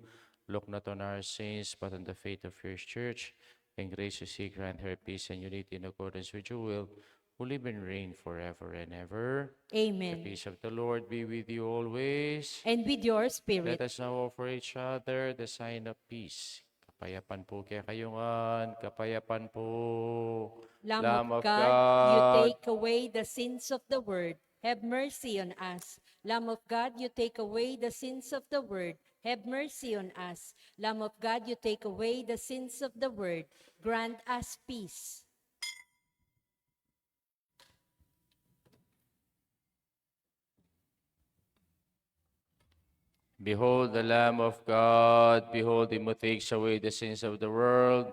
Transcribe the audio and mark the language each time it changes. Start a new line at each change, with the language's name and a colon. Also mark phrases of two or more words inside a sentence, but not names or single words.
English: Look not on our sins, but on the faith of your church, and graciously grant her peace and unity in accordance with your will, who live and reign forever and ever." The Amen. peace of the Lord be with you always. And with your Let spirit. us now offer each other the sign of peace.
Pampanga: Kapayapan po kaya kayungan, kapayapan po.
English: Lamb of God, you take away the sins of the world. Have mercy on us. Lamb of God, you take away the sins of the world. Have mercy on us. Lamb of God, you take away the sins of the world. Grant us peace. Behold the Lamb of God, behold him who takes away the sins of the world.